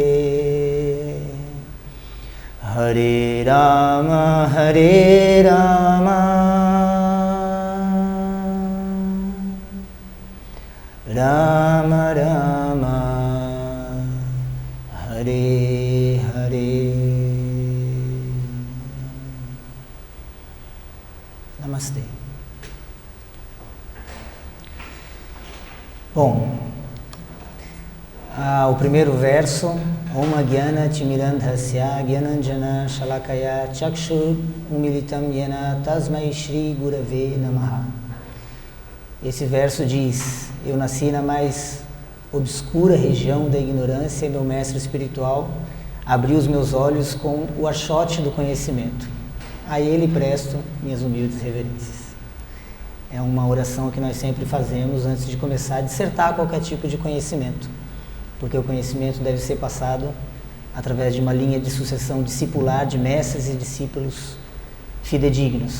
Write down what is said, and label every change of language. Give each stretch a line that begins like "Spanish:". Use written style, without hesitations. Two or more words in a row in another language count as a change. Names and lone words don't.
Sanskrit: Hare Rama Rama Rama Hare Hare.
Hindi: Namaste.
Portuguese: Bom, o primeiro verso,
Sanskrit: Om Gyana Timirandhasya Gyananjana Shalakaya Chakshur Umilitam Yena Tasmai Shri Gurave Namaha.
Portuguese: Esse verso diz: eu nasci na mais obscura região da ignorância e meu mestre espiritual abriu os meus olhos com o archote do conhecimento. A ele presto minhas humildes reverências. É uma oração que nós sempre fazemos antes de começar a dissertar qualquer tipo de conhecimento, porque o conhecimento deve ser passado através de uma linha de sucessão discipular de mestres e discípulos fidedignos.